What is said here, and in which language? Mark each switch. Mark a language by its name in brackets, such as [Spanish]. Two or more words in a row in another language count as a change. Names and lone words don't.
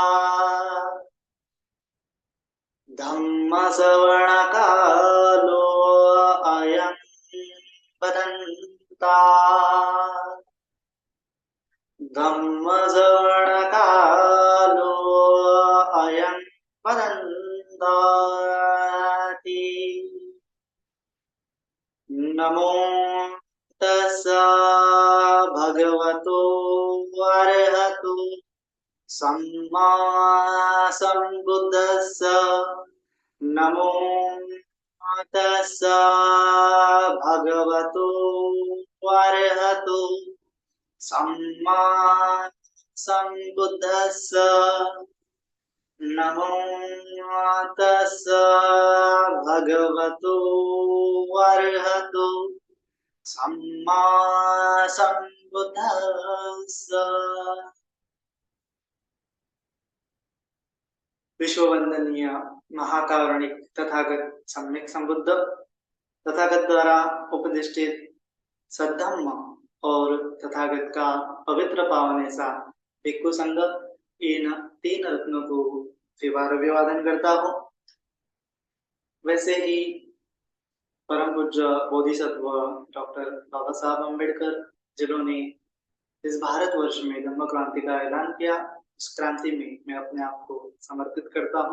[Pali] धम्मश्रवणकालो अयं वदन्ता धम्मश्रवणकालो अयं वदन्ताति। नमो तस्सा भगवतो अरहतो सम्मा सम्बुद्धस्स। नमो तस्सा भगवतो अरहतो सम्मा सम्बुद्धस्स। नमो तस्सा भगवतो अरहतो सम्मा सम्बुद्धस्स। [Hindi] विश्ववंदनीय महाकारुणिक तथागत सम्यक संबुद्ध तथागत द्वारा उपदिष्टित सद्धम्म और तथागत का पवित्र पावन ऐसा भिक्खु संघ, इन तीन रत्नों को फिर अभिवादन करता हूँ। वैसे ही परम पूज्य बोधिसत्व डॉक्टर बाबा साहब अम्बेडकर, जिन्होंने इस भारतवर्ष में धम्म क्रांति का ऐलान किया, इस क्रांति में मैं अपने आप को समर्पित करता हूँ।